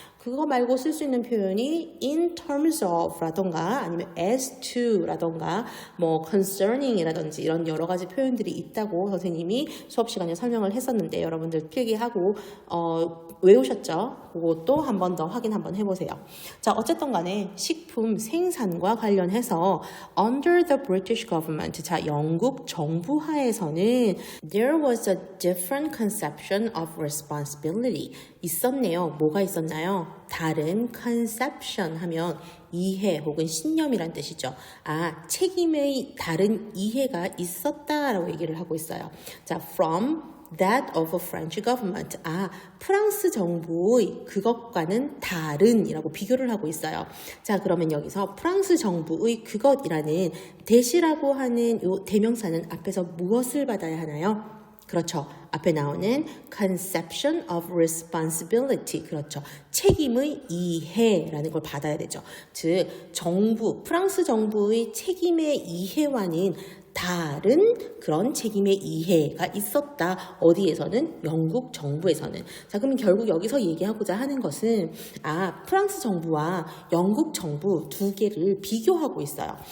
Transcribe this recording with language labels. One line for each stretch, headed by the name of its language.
Korean: 그거 말고 쓸 수 있는 표현이
English: in terms of
Korean: 라던가 아니면
English: as to
Korean: 라던가 뭐 concerning 이라든지 이런 여러 가지 표현들이 있다고 선생님이 수업 시간에 설명을 했었는데 여러분들 필기하고 외우셨죠? 그것도 한 번 더 확인 한번 해보세요. 자, 어쨌든 간에 식품 생산과 관련해서
English: under the British government,
Korean: 자, 영국 정부 하에서는
English: there was a different conception of responsibility.
Korean: 있었네요. 뭐가 있었나요? 다른 conception 하면 이해 혹은 신념이란 뜻이죠. 책임의 다른 이해가 있었다라고 얘기를 하고 있어요.
English: 자, from that of a French government.
Korean: 프랑스 정부의 그것과는 다른이라고 비교를 하고 있어요. 자, 그러면 여기서 프랑스 정부의 그것이라는 that이라고 하는 이 대명사는 앞에서 무엇을 받아야 하나요? 그렇죠. 앞에 나오는
English: conception of responsibility.
Korean: 그렇죠. 책임의 이해라는 걸 받아야 되죠. 즉, 프랑스 정부의 책임의 이해와는 다른 그런 책임의 이해가 있었다. 어디에서는? 영국 정부에서는. 자, 그러면 결국 여기서 얘기하고자 하는 것은 프랑스 정부와 영국 정부 두 개를 비교하고 있어요.